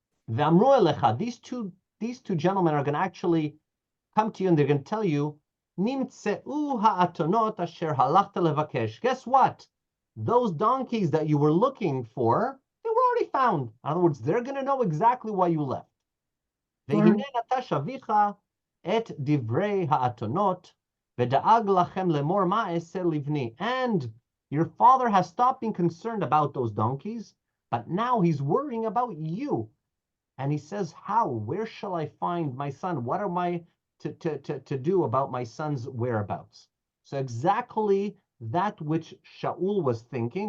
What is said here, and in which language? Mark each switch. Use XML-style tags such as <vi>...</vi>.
<he>V'amru elecha,</he> <en>these two gentlemen are going to actually come to you, and they're going to tell you,</en> <he>Nimtzeu ha'atonot asher halachta levakesh.</he> <en>Guess what? Those donkeys that you were looking for, they were already found. In other words, they're going to know exactly why you left.</en> <he>והנה נטש אביך את דברי האתונות, ודאג לכם לאמור מה אעשה לבני.</he> <en>And your father has stopped being concerned about those donkeys, but now he's worrying about you. And he says, how? Where shall I find my son? What am I to do about my son's whereabouts? So exactly that which Shaul was thinking.</en>